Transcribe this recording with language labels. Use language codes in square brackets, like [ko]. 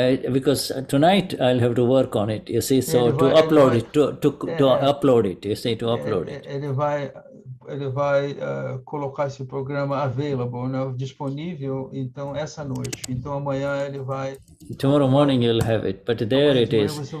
[en] Because tonight I'll have to work on it. You see, so to upload it, to upload it. You see, to upload it. [pt] Ele vai colocar esse programa [en] available, [pt] né, disponível, então essa noite. Então amanhã ele vai. [en] Tomorrow morning you'll have it, but there it is.